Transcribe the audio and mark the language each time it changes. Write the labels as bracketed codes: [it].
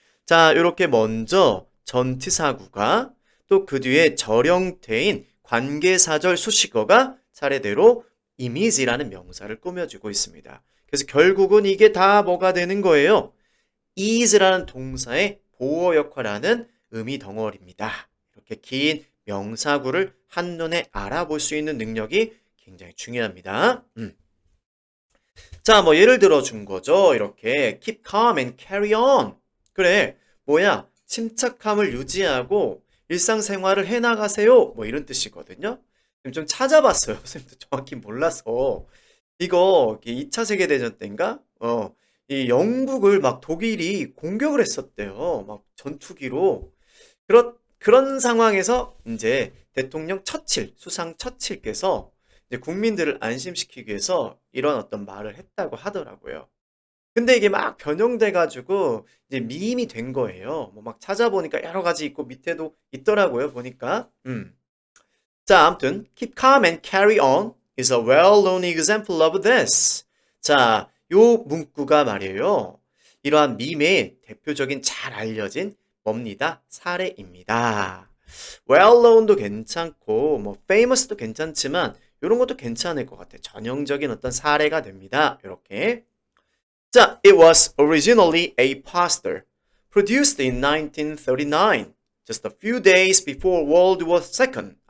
[ko] 자, 이렇게 먼저 전치사구가 또 그 뒤에 절형태인 관계사절 수식어가 차례대로 이미지라는 명사를 꾸며주고 있습니다. 그래서 결국은 이게 다 뭐가 되는 거예요? is라는 동사의 보어 역할하는 의미 덩어리입니다. 이렇게 긴 명사구를 한눈에 알아볼 수 있는 능력이 굉장히 중요합니다. 자, 뭐 예를 들어 준 거죠. 이렇게 [en] keep calm and carry on. [ko] 그래, 뭐야? 침착함을 유지하고 일상생활을 해나가세요. 뭐 이런 뜻이거든요. 좀 찾아봤어요. 선생님도 정확히 몰라서. 이거 2차 세계대전 때인가? 이 영국을 막 독일이 공격을 했었대요. 막 전투기로. 그런 상황에서 이제 대통령 수상 처칠께서 이제 국민들을 안심시키기 위해서 이런 어떤 말을 했다고 하더라고요. 근데 이게 막 변형돼가지고 이제 밈이 된 거예요. 뭐 막 찾아보니까 여러 가지 있고 밑에도 있더라고요. 보니까. 자, 아무튼 [en] keep calm and carry on is a well-known example of this. [ko] 자, 요 문구가 말이에요. 이러한 밈의 대표적인 잘 알려진 뭡니다. 사례입니다. well-known도 괜찮고 뭐 famous도 괜찮지만 이런 것도 괜찮을 것 같아요. 전형적인 어떤 사례가 됩니다. 이렇게. [en] 자, it was originally a poster produced in 1939, just a few days before World War II.